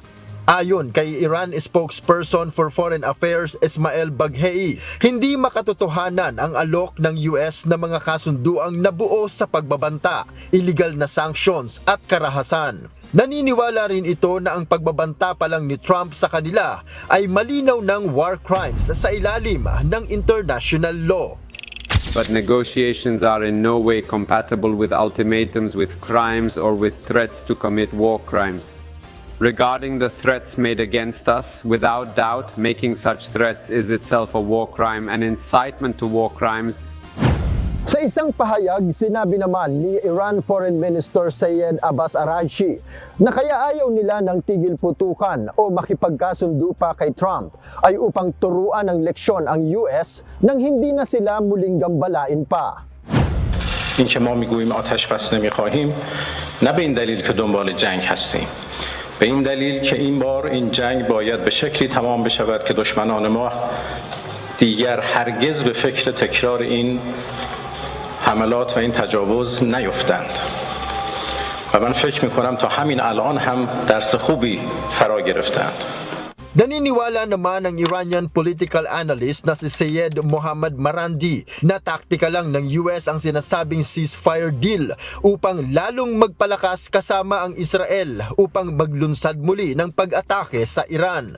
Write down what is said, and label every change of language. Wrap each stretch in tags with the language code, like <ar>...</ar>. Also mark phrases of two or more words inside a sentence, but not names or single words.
<tl>Ayon kay Iran</tl> <en>spokesperson for Foreign Affairs</en> <tl>Ismail Baghei, hindi makatotohanan ang alok ng US na mga kasunduang nabuo sa pagbabanta, illegal na sanctions at karahasan. Naniniwala rin ito na ang pagbabanta pa lang ni Trump sa kanila ay malinaw ng</tl> <en>war crimes</en> <tl>sa ilalim ng</tl> <en>international law. But negotiations are in no way compatible with ultimatums, with crimes, or with threats to commit war crimes. regarding the threats made against us. Without doubt, making such threats is itself a war crime and incitement to war crimes.</en> <tl>Sa isang pahayag, sinabi naman ni Iran</tl> <en>Foreign Minister</en> <tl>Sayed Abbas Araghchi na kaya ayaw nila ng tigil putukan o makipagkasundo pa kay Trump ay upang turuan ng leksyon ang US nang hindi na sila muling gambalain pa.</tl> <fa>این که ما میگوییم آتش بس نمیخواهیم نه به این دلیل که دنبال جنگ هستیم به این دلیل که این بار این جنگ باید به شکلی تمام بشود که دشمنان ما دیگر هرگز به فکر تکرار این حملات و این تجاوز نیفتند و من فکر میکنم تا همین الان هم درس خوبی فرا گرفتند.</fa> <tl>Naniniwala naman ang Iranian</tl> <en>political analyst</en> <tl>na si Sayed Mohammad Marandi na taktika lang ng US ang sinasabing</tl> <en>ceasefire deal</en> <tl>upang lalong magpalakas kasama ang Israel upang maglunsad muli ng pag-atake sa Iran.</tl>